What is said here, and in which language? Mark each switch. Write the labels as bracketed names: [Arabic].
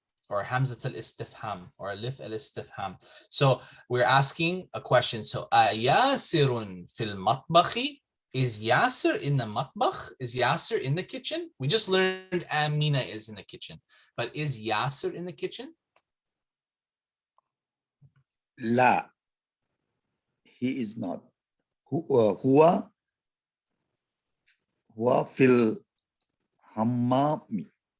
[English] Or hamzat al-istifham, or alif al-istifham. So we're asking a question. [Arabic] So ياسر في المطبخ. [English] Is Yasser in the matbakh? Is Yasser in the kitchen? We just learned Amina is in the kitchen. But is Yasser in the kitchen? [Arabic] لا, [English] he is not. [Arabic] هو في الحمام.